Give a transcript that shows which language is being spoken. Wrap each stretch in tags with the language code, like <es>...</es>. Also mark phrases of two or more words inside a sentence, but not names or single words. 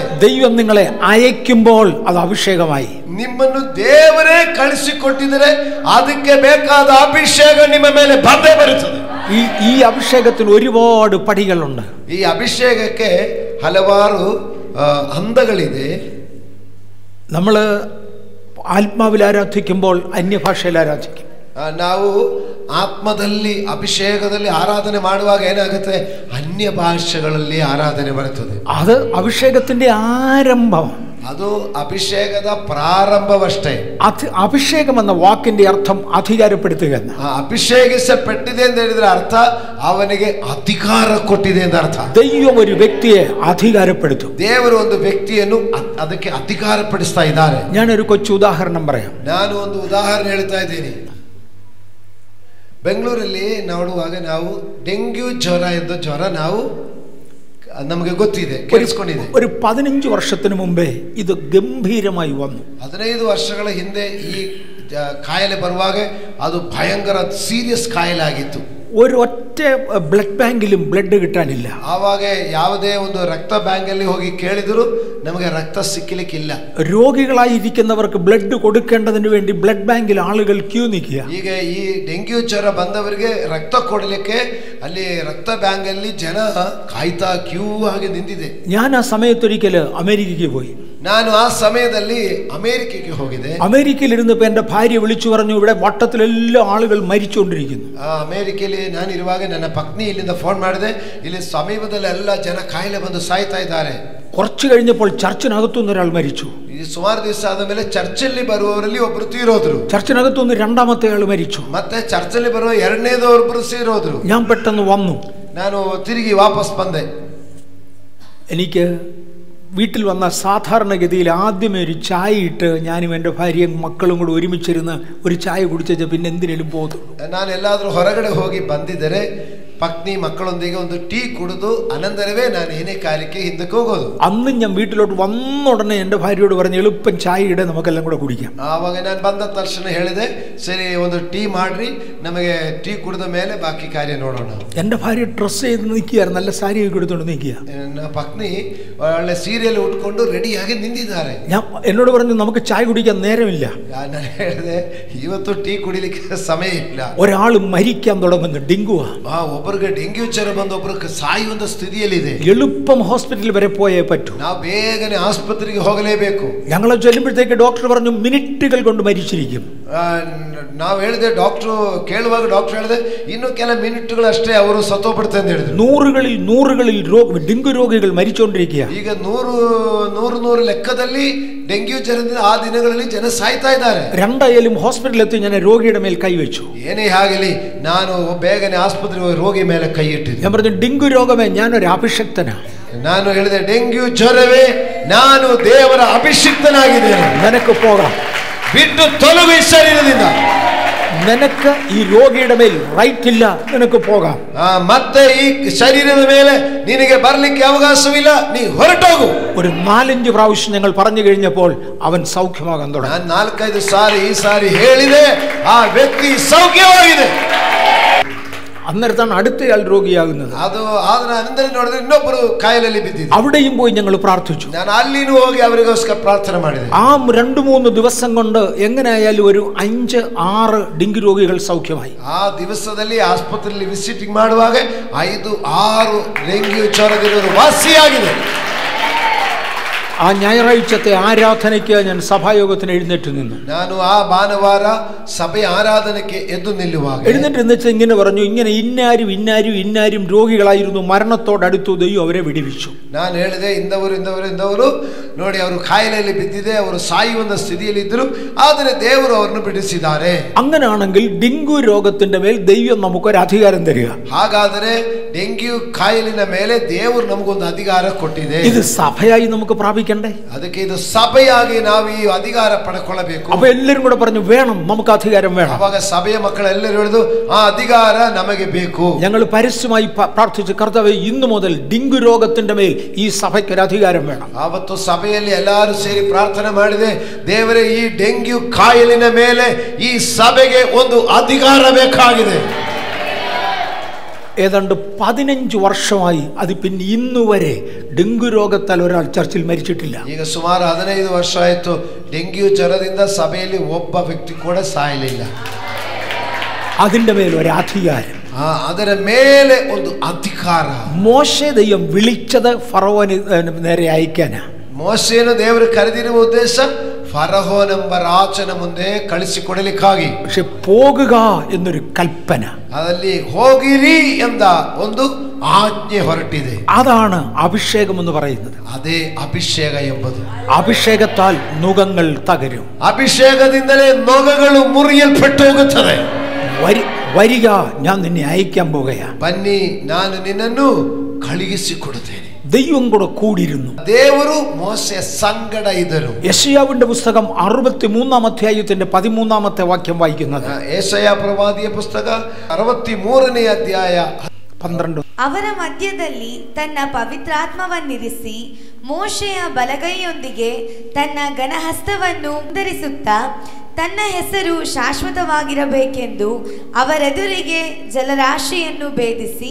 <ml>ദൈവം നിങ്ങളെ അയക്കുമ്പോൾ അത് അഭിഷേകമായി.</ml> <kn>ನಿಮ್ಮನ್ನು ದೇವರೇ ಕಳಿಸಿಕೊಟ್ಟಿದರೆ ಅದಕ್ಕೆ ಬೇಕಾದ ಅಭಿಷೇಕ ನಿಮ್ಮ ಮೇಲೆ ಬಂದೇ ಬರುತ್ತದೆ.</kn> <ml>ഈ അഭിഷേകത്തിന് ഒരുപാട് പടികളുണ്ട്.</ml> <kn>ಈ ಅಭಿಷೇಕಕ್ಕೆ ಹಲವಾರು ಹಂತಗಳಿದೆ.</kn> <ml>നമ്മൾ ആത്മാവിൽ ആരാധിക്കുമ്പോൾ അന്യഭാഷയിൽ ആരാധിക്കും.</ml> <kn>ನಾವು ಆತ್ಮದಲ್ಲಿ ಅಭಿಷೇಕದಲ್ಲಿ ಆರಾಧನೆ ಮಾಡುವಾಗ ಏನಾಗುತ್ತೆ, ಅನ್ಯ ಭಾಷೆಗಳಲ್ಲಿ ಆರಾಧನೆ ಬರುತ್ತದೆ.</kn> <ml>അത് അഭിഷേകത്തിന്റെ ആരംഭം.</ml> <kn>ಅದು ಅಭಿಷೇಕದ ಪ್ರಾರಂಭವಷ್ಟೇ.</kn> <ml>ಅಭಿಷೇകം എന്ന വാക്കിന്റെ അർത്ഥം അധികാരപ്പെടുത്തുക എന്ന്.</ml> <kn>ಅಭಿಷೇಕಿಸಲ್ಪಟ್ಟಿದೆ ಅಂತ ಹೇಳಿದ್ರೆ ಅರ್ಥ ಅವನಿಗೆ ಅಧಿಕಾರ ಕೊಟ್ಟಿದೆ ಅಂತ ಅರ್ಥ.</kn> <ml>ദൈവം ഒരു വ്യക്തിയെ അധികാരപ്പെടുത്തും.</ml> <kn>ದೇವರು ಒಂದು ವ್ಯಕ್ತಿಯನ್ನು ಅದಕ್ಕೆ ಅಧಿಕಾರಪಡಿಸ್ತಾ ಇದ್ದಾರೆ.</kn> <ml>ഞാനൊരു കൊച്ചു ഉദാഹരണം പറയാം.</ml> <kn>ನಾನು ಒಂದು ಉದಾಹರಣೆ ಹೇಳ್ತಾ ಇದ್ದೀನಿ. ಬೆಂಗಳೂರಲ್ಲಿ ನೋಡುವಾಗ ನಾವು ಡೆಂಗ್ಯೂ ಜ್ವರ ಎಂದು ಜ್ವರ ನಾವು ನಮಗೆ ಗೊತ್ತಿದೆ, ಕೇಳಿಸ್ಕೊಂಡಿದೆ.</kn> <ml>ഒരു 15 വർഷത്തിന് മുമ്പേ ഇത് ഗംഭീരമായി വന്നു.</ml> <kn>15 ವರ್ಷಗಳ ಹಿಂದೆ ಈ ಕಾಯಿಲೆ ಬರುವಾಗ ಅದು ಭಯಂಕರ ಸೀರಿಯಸ್ ಕಾಯಿಲೆ ಆಗಿತ್ತು.</kn> <ml>ഒരൊറ്റ</ml> <en>blood bankilum</en> <ml>ബ്ലഡ് കിട്ടാനില്ല.</ml> <kn>ಆವಾಗ ಯಾವುದೇ ಒಂದು ರಕ್ತ ಬ್ಯಾಂಕ್ ಅಲ್ಲಿ ಹೋಗಿ ಕೇಳಿದ್ರು ನಮಗೆ ರಕ್ತ ಸಿಕ್ಕಲಿಕ್ಕಿಲ್ಲ.</kn> <ml>രോഗികളായിരിക്കുന്നവർക്ക് ബ്ലഡ് കൊടുക്കേണ്ടതിന് വേണ്ടി</ml> <en>blood bankil</en> <ml>ആളുകൾ ക്യൂ നിൽക്കുക.</ml> <kn>ಈಗ ಈ ಡೆಂಗ್ಯೂ ಜ್ವರ ಬಂದವರಿಗೆ ರಕ್ತ ಕೊಡಲಿಕ್ಕೆ ಅಲ್ಲಿ ರಕ್ತ ಬ್ಯಾಂಕ್ ಅಲ್ಲಿ ಜನ ಕಾಯ್ತಾ ಕ್ಯೂ ಆಗಿ ನಿಂತಿದೆ.</kn> <ml>ഞാൻ ആ സമയത്തൊരിക്കല് അമേരിക്കയ്ക്ക് പോയി.</ml> <kn>ನಾನು ಆ ಸಮಯದಲ್ಲಿ ಅಮೆರಿಕಕ್ಕೆ ಹೋಗಿದೆ.</kn> <ml>അമേരിക്കയിലിരുന്നപ്പോൾ എൻ്റെ ഭാര്യ വിളിച്ചു പറഞ്ഞു, ഇവിടെ വട്ടത്തിലെല്ലാം ആളുകൾ മരിച്ചുകൊണ്ടിരിക്കുന്നു.</ml> <kn>ಅಮೆರಿಕಲ್ಲಿ ನಾನಿರುವಾಗ ನನ್ನ ಪತ್ನಿ ಇಲ್ಲಿಂದ ಫೋನ್ ಮಾಡಿದೆ, ಇಲ್ಲಿ ಸಮೀಪದಲ್ಲೆಲ್ಲ ಜನ ಕಾಯಿಲೆ ಬಂದು ಸಾಯ್ತಾ ಇದ್ದಾರೆ.</kn> <ml>കുറച്ചു കഴിഞ്ഞപ്പോൾ ചർച്ചിനകത്തുനിന്ന് ഒരാൾ മരിച്ചു.</ml> <kn>ಈ ಸುಮಾರು ದಿವಸ ಆದ ಮೇಲೆ ಚರ್ಚಲ್ಲಿ ಬರುವವರಲ್ಲಿ ಒಬ್ರು ತೀರೋದ್ರು.</kn> <ml>ചർച്ചിനകത്തുനിന്ന് രണ്ടാമത്തെ ആൾ മരിച്ചു.</ml> <kn>ಮತ್ತೆ ಚರ್ಚಲ್ಲಿ ಬರುವ ಎರಡನೇದೊಬ್ರು ತೀರೋದ್ರು.</kn> <ml>ഞാൻ പെട്ടെന്ന് വന്നു.</ml> <kn>ನಾನು ತಿರುಗಿ ವಾಪಸ್ ಬಂದೆ.</kn> <ml>എനിക്ക് വീട്ടിൽ വന്ന സാധാരണഗതിയിൽ ആദ്യമേ ഒരു ചായ ഇട്ട് ഞാനും എൻ്റെ ഭാര്യയും മക്കളും കൂടെ ഒരുമിച്ചിരുന്ന് ഒരു ചായ കുടിച്ചാൽ പിന്നെ എന്തിനേലും പോകുന്നു.</ml> <kn>ನಾನು ಎಲ್ಲಾದರೂ ಹೊರಗಡೆ ಹೋಗಿ ಬಂದಿದ್ದರೆ ಪತ್ನಿ ಮಕ್ಕಳೊಂದಿಗೆ ಒಂದು ಟೀ ಕುಡಿದು ಅನಂತರವೇ ನಾನು ಏನೇ ಕಾರ್ಯಕ್ಕೆ ಹಿಂದಕ್ಕೆ ಹೋಗೋದು.</kn> <ml>അന്നും ഞാൻ വീട്ടിലോട്ട് വന്ന ഉടനെ എൻ്റെ ഭാര്യയോട് പറഞ്ഞു എളുപ്പം ചായ ഇട നമുക്കെല്ലാം കൂടെ കുടിക്കാം.</ml> <kn>ಆವಾಗ ನಾನು ಬಂದ ತಕ್ಷಣ ಹೇಳಿದೆ, ಸರಿ ಒಂದು ಟೀ ಮಾಡ್ರಿ, ನಮಗೆ ಟೀ ಕುಡಿದ ಮೇಲೆ ಬಾಕಿ ಕಾರ್ಯ ನೋಡೋಣ.</kn> <ml>എൻ്റെ ഭാര്യ ഡ്രസ്സ് ചെയ്ത് നിൽക്കുകയാണ്, നല്ല സാരി എടുത്തുകൊണ്ട് നിൽക്കുക.</ml> <kn>ನನ್ನ ಪತ್ನಿ ಒಳ್ಳೆ ಸೀರೆಯಲ್ಲಿ ಉಟ್ಕೊಂಡು ರೆಡಿಯಾಗಿ ನಿಂತಿದ್ದಾರೆ.</kn> <ml>ഞാൻ എന്നോട് പറഞ്ഞു നമുക്ക് ചായ കുടിക്കാൻ നേരമില്ല.</ml> <kn>ನಾನು ಹೇಳಿದೆ ಇವತ್ತು ಟೀ ಕುಡಿಲಿಕ್ಕೆ ಸಮಯ ಇಲ್ಲ.</kn> <ml>ഒരാൾ മരിക്കാൻ തുടങ്ങുന്നു, ഡെങ്കുവാ.</ml> <kn>ಒಬ್ಬರಿಗೆ ಡೆಂಗ್ಯೂ ಜ್ವರ ಬಂದು ಒಬ್ಬರಿಗೆ ಸಾಯುವಂತ ಸ್ಥಿತಿಯಲ್ಲಿದೆ.</kn> <ml>എളുപ്പം ഹോസ്പിറ്റലിൽ വരെ പോയേ പറ്റൂ.</ml> <kn>ನಾವು ಬೇಗನೆ ಆಸ್ಪತ್ರೆಗೆ ಹೋಗಲೇಬೇಕು.</kn> <ml>ഞങ്ങൾ ചെല്ലുമ്പോഴത്തേക്ക് ഡോക്ടർ പറഞ്ഞു മിനിറ്റുകൾ കൊണ്ട് മരിച്ചിരിക്കും.</ml> <kn>ನಾವು ಹೇಳಿದೆ, ಡಾಕ್ಟರ್ ಕೇಳುವಾಗ ಡಾಕ್ಟರ್ ಹೇಳಿದೆ ಇನ್ನು ಕೆಲ ಮಿನಿಟ್ಗಳಷ್ಟೇ ಅವರು ಸತ್ತೋಗ್ಬಿಡ್ತಾರೆ ಅಂತ ಹೇಳಿದ್ರು.</kn> <ml>നൂറുകളിൽ ഡെങ്കു രോഗികൾ മരിച്ചുകൊണ്ടിരിക്കുക.</ml> <kn>ಈಗ ನೂರು ಲೆಕ್ಕದಲ್ಲಿ ಡೆಂಗ್ಯೂ ಜ್ವರದಿಂದ ಆ ದಿನಗಳಲ್ಲಿ ಜನ ಸಾಯ್ತಾ ಇದ್ದಾರೆ.</kn> <ml>രണ്ടായാലും ഹോസ്പിറ്റലിൽ എത്തി ഞാൻ രോഗിയുടെ മേൽ കൈവച്ചു.</ml> <kn>ಏನೇ ಆಗಲಿ ನಾನು ಬೇಗನೆ ಆಸ್ಪತ್ರೆಗೆ ಹೋಗಿ ರೋಗಿ ಮೇಲೆ ಕೈ ಇಟ್ಟಿದ್ದೆ.</kn> <ml>ഞാൻ പറഞ്ഞു ഡെങ്കു രോഗമേ ഞാനൊരു അഭിഷക്തനാ.</ml> <kn>ನಾನು ಹೇಳಿದೆ, ಡೆಂಗ್ಯೂ ಜ್ವರವೇ ನಾನು ದೇವರ ಅಭಿಷಿಕ್ತನಾಗಿದ್ದೇನೆ,</kn> <ml>നിനക്ക് പോകാം,</ml> <kn>ಬಿಟ್ಟು ತೊಲಗು ಈ ಶರೀರದಿಂದ.</kn> <ml>നിനക്ക് ഈ രോഗിയുടെ മേൽ റൈറ്റ് ഇല്ല, നിനക്ക് പോകാം.</ml> <kn>ಮತ್ತೆ ಈ ಶರೀರದ ಮೇಲೆ ನಿನಗೆ ಬರ್ಲಿಕ್ಕೆ ಅವಕಾಶವಿಲ್ಲ, ನೀ ಹೊರಟೋಗು.</kn> <ml>ഒരു 4-5 പ്രാവശ്യം ഞങ്ങൾ പറഞ്ഞു കഴിഞ്ഞപ്പോൾ അവൻ സൗഖ്യമാകാൻ തുടങ്ങി.</ml> <kn>ನಾನು 4-5 ಸಾರಿ ಈ ಸಾರಿ ಹೇಳಿದೆ, ಆ ವ್ಯಕ್ತಿ ಸೌಖ್ಯವಾಗಿದೆ.</kn> <ml>അന്നേരത്താണ് അടുത്തയാൾ രോഗിയാകുന്നത്.</ml> <kn>ಅದು ಆದ್ರೆ ಅನಂತರ ನೋಡಿದ್ರೆ ಇನ್ನೊಬ್ಬರು ಕಾಯಿಲೆಯಲ್ಲಿ ಬಿದ್ದಿದ್ರು.</kn> <ml>അവിടെയും പോയി ഞങ്ങൾ പ്രാർത്ഥിച്ചു.</ml> <kn>ನಾನು ಅಲ್ಲಿನೂ ಹೋಗಿ ಅವರಿಗೋಸ್ಕರ ಪ್ರಾರ್ಥನೆ ಮಾಡಿದೆ.</kn> <ml>ആ 2-3 ദിവസം കൊണ്ട് എങ്ങനെയായാലും ഒരു 5-6 ഡെങ്കു രോഗികൾ സൗഖ്യമായി.</ml> <kn>ಆ ದಿವಸದಲ್ಲಿ ಆಸ್ಪತ್ರೆಯಲ್ಲಿ ವಿಸಿಟಿಂಗ್ ಮಾಡುವಾಗ 5-6 ಡೆಂಗ್ಯೂ ಜ್ವರದಿರೋರು ವಾಸಿಯಾಗಿದೆ.</kn> <ml>ആ ഞായറാഴ്ചത്തെ ആരാധനയ്ക്ക് ഞാൻ സഭായോഗത്തിന് എഴുന്നേറ്റ് നിന്നു.</ml> <kn>ನಾನು ಆ ಭಾನುವಾರ ಸಭೆ ಆರಾಧನೆಗೆ ಎದ್ದು ನಿಲ್ಲುವಾಗ</kn> <ml>എഴുന്നേറ്റ് നിന്നിട്ട് ഇങ്ങനെ പറഞ്ഞു, ഇങ്ങനെ ഇന്നാരും രോഗികളായിരുന്നു, മരണത്തോടടുത്തു, ദൈവം അവരെ വിടുവിച്ചു.</ml> <kn>ನಾನು ಹೇಳಿದೆ, ಇಂದವರು ನೋಡಿ ಅವರು ಕಾಯಿಲೆಯಲ್ಲಿ ಬಿದ್ದಿದೆ, ಅವರು ಸಾಯುವಂತ ಸ್ಥಿತಿಯಲ್ಲಿ ಇದ್ದರು, ಆದರೆ ದೇವರು ಅವರನ್ನು ಬಿಡಿಸಿದ್ದಾರೆ.</kn> <ml>അങ്ങനെയാണെങ്കിൽ ഡെങ്കു രോഗത്തിന്റെ മേൽ ദൈവം നമുക്കൊരു അധികാരം തരിക.</ml> <kn>ಹಾಗಾದರೆ ಡೆಂಗ್ಯೂ ಕಾಯಿಲಿನ ಮೇಲೆ ದೇವರು ನಮಗೊಂದು ಅಧಿಕಾರ ಕೊಟ್ಟಿದೆ.</kn> <ml>ഇത് സഭയായി നമുക്ക് പ്രാപിക്കണ്ടേ?</ml> <kn>ಅದಕ್ಕೆ ಇದು ಸಭೆಯಾಗಿ ನಾವು ಈ ಅಧಿಕಾರ ಪಡೆದುಕೊಳ್ಳಬೇಕು.</kn> <ml>അപ്പൊ എല്ലാരും കൂടെ പറഞ്ഞു വേണം, നമുക്ക് അധികാരം വേണം.</ml> <kn>ಅವಾಗ ಸಭೆಯ ಮಕ್ಕಳೆಲ್ಲರೂ ಹೇಳಿದ್ರು, ಆ ಅಧಿಕಾರ ನಮಗೆ ಬೇಕು.</kn> <ml>ഞങ്ങൾ പരസ്യമായി പ്രാർത്ഥിച്ചു, കർത്താവേ ഇന്നു മുതൽ ഡെങ്കു രോഗത്തിന്റെ മേൽ ഈ സഭയ്ക്ക് ഒരു അധികാരം വേണം.</ml> <kn>ಆವತ್ತು ಸಭೆಯಲ್ಲಿ ಎಲ್ಲರೂ ಸೇರಿ ಪ್ರಾರ್ಥನೆ ಮಾಡಿದೆ, ದೇವರೇ ಈ ಡೆಂಗ್ಯೂ ಕಾಯಿಲಿನ ಮೇಲೆ ಈ ಸಭೆಗೆ ಒಂದು ಅಧಿಕಾರ ಬೇಕಾಗಿದೆ.</kn> <ml>ഏതാണ്ട് 15 വർഷമായി അത് പിന്നെ ഇന്നുവരെ ഡെങ്കു രോഗത്താൽ ഒരാൾ ചർച്ചിൽ മരിച്ചിട്ടില്ല.</ml> <kn>ಈಗ ಸುಮಾರು 15 ವರ್ಷ ಆಯಿತು ಡೆಂಗ್ಯೂ ಜ್ವರದಿಂದ ಸಭೆಯಲ್ಲಿ ಒಬ್ಬ ವ್ಯಕ್ತಿ ಕೂಡ ಸಾಯಲಿಲ್ಲ.</kn> <ml>അതിന്റെ മേൽ ഒരു അധികാരം,</ml> <kn>ಅದರ ಮೇಲೆ ಒಂದು ಅಧಿಕಾರ.</kn> <ml>മോശെ ദൈവം വിളിച്ചത് ഫറവോന് നേരെ അയക്കാനാ.</ml> <kn>ಮೋಶೆಯನ್ನು ದೇವರು ಕರೆದಿರುವ ಉದ್ದೇಶ ಫರಹೋನೆಂಬ ರಾಜನ ಮುಂದೆ ಕಳಿಸಿಕೊಡಲಿಕ್ಕಾಗಿ.</kn> <ml>പക്ഷെ പോകുക എന്നൊരു കൽപ്പന,</ml> <kn>ಅದರಲ್ಲಿ ಹೋಗಿರಿ ಎಂದ ಒಂದು ಆಜ್ಞೆ ಹೊರಟಿದೆ.</kn> <ml>അതാണ് അഭിഷേകം എന്ന് പറയുന്നത്.</ml> <kn>ಅದೇ ಅಭಿಷೇಕ ಎಂಬುದು.</kn> <ml>അഭിഷേകത്താൽ നുകങ്ങൾ തകരും.</ml> <kn>ಅಭಿಷೇಕದಿಂದಲೇ ನೊಗಗಳು ಮುರಿಯಲ್ಪಟ್ಟು ಹೋಗುತ್ತದೆ.</kn> <ml>വരിക, ഞാൻ നിന്നെ അയക്കാൻ പോകുകയാ.</ml> <kn>ಬನ್ನಿ, ನಾನು ನಿನ್ನನ್ನು ಕಳುಹಿಸಿಕೊಡುತ್ತೇನೆ.</kn> <ml>ദൈവം കൂടെ കൂടിയിരുന്നു.</ml> <kn>ದೇವರು ಮೋಶೆಯ ಸಂಗಡ ಇದ್ದರು.</kn> <ml>യെശയ്യാവിന്റെ പുസ്തകം 63-ാം അധ്യായത്തിന്റെ 13-ാമത്തെ വാക്യം വായിക്കുന്നത്.</ml> <kn>ಯೆಶಯ್ಯ ಪ್ರವಾದಿಯ ಪುಸ್ತಕ 63ನೇ ಅಧ್ಯಾಯ 12. ಅವರ ಮಧ್ಯದಲ್ಲಿ ತನ್ನ ಪವಿತ್ರಾತ್ಮವನ್ನಿರಿಸಿ ಮೋಶೆಯ ಬಲಗೈಯೊಂದಿಗೆ ತನ್ನ ಘನಹಸ್ತವನ್ನು ಧರಿಸುತ್ತಾ ತನ್ನ ಹೆಸರು ಶಾಶ್ವತವಾಗಿರಬೇಕೆಂದು ಅವರೆದುರಿಗೆ ಜಲರಾಶಿಯನ್ನು ಭೇದಿಸಿ</kn>